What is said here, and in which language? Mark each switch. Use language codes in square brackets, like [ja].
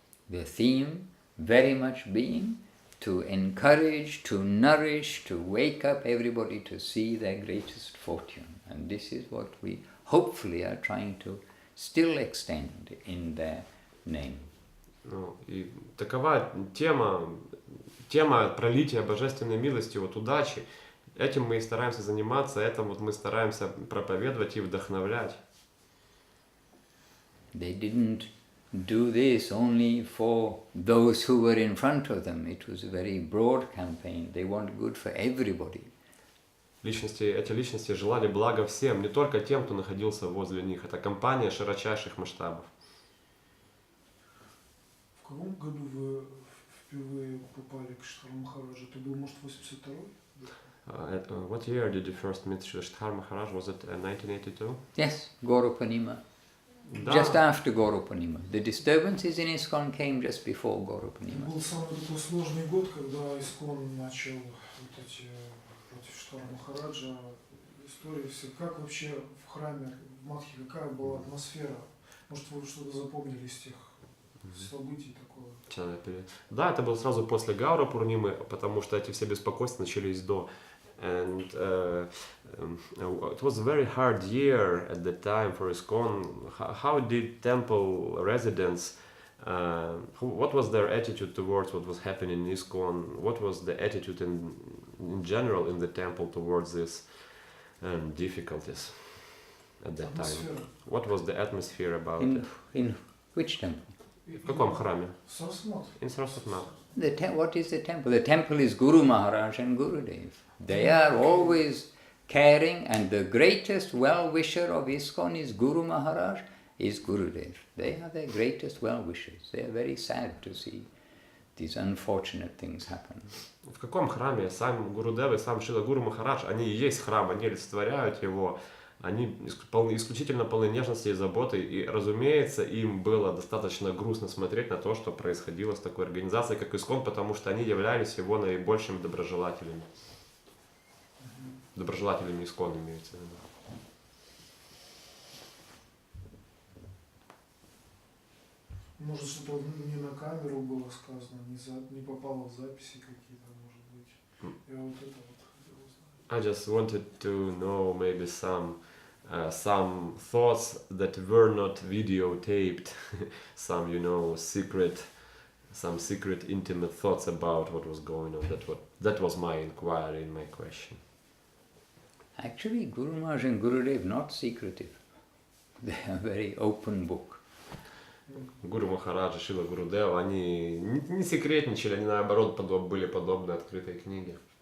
[en] The theme very much being to encourage, to nourish, to wake up everybody to see their greatest fortune. And this is what we hopefully are trying to still extend in their name. [ru] Ну, и такова тема пролития божественной милости, вот удачи. Этим мы и стараемся заниматься, этим вот мы стараемся проповедовать и вдохновлять. [en] They didn't do this only for those who were in front of them. It was a very broad campaign. They wanted good for everybody. [ru] Эти личности желали блага всем, не только тем, кто находился возле них. Это кампания широчайших масштабов. В каком году вы впервые попали к Штхар Махараджу? Это был, может, 82-й? [en] What year did you first meet Штхар Махарадж? Was it 1982? Yes, Gaura Purnima. [ru] Да. [en] Just after Gaura Purnima. The disturbances in ISKCON came just before Gaura [ru] Это [en] Purnima. [ru] был самый такой сложный год, когда ИСККОН начал вот эти против Штхара Махараджа истории все. Как вообще в храме, в Мадхе, какая была атмосфера? Может, вы что-то запомнили из тех событий такого? Да, это было сразу после Гаура Пурнимы, потому что эти все беспокойства начались до. [en] And it was a very hard year at the time for ISKCON. How did temple residents, what was their attitude towards what was happening in ISKCON? What was the attitude in general in the temple towards these difficulties at that time? What was the atmosphere about it? In which temple? [ru] В каком храме? Сарасвати. [en] In Saraswati. What is the temple? The temple is Guru Maharaj and Gurudev. They are always caring, and the greatest well-wisher of ISKCON is Guru Maharaj, is Gurudev. They are their greatest well-wishers. They are very sad to see these unfortunate things happen. [ru] В каком храме? Сам Гурудев и сам Шрила Гуру Махарадж, они и есть храм, они олицетворяют его, они исключительно полны нежности и заботы, и, разумеется, им было достаточно грустно смотреть на то, что происходило с такой организацией, как ISKCON, потому что они являлись его наибольшими доброжелателями. Доброжелателями ISKCON имеется в виду. Может, что-то не на камеру было сказано, не попало в записи какие-то, может быть. Я вот это вот хотел узнать. [en] I just wanted to know maybe some thoughts that were not videotaped, some secret intimate thoughts about what was going on. That was my inquiry and my question. Actually, Guru Maharaj and Gurudev not secretive. They are very open book. [ru] Гуру Махараджа, Шрила Гурудева, они не секретничали, они наоборот были подобны открытой книге.